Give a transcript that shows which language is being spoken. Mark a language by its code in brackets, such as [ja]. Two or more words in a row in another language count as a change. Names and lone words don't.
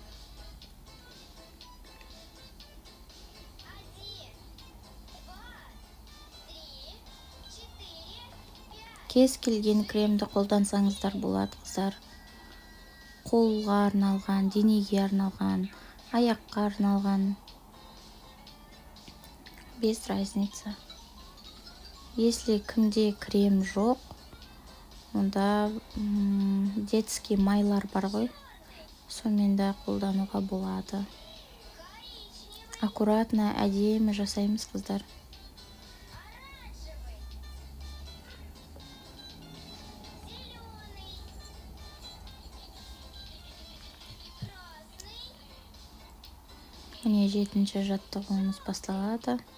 [kk] Кез келген кремді қолдансаңыздар болады, қыздар. Қолға арналған, денеге арналған, аяққа арналған. [ru] Без разница. [kk] Если кімде крем жоқ, онда детский майлар бар ғой. Сонымен де қолдануға болады. Аккуратно, әдемі жасаймыз, қыздар. Міне 7-ші жаттығуымыз басталады.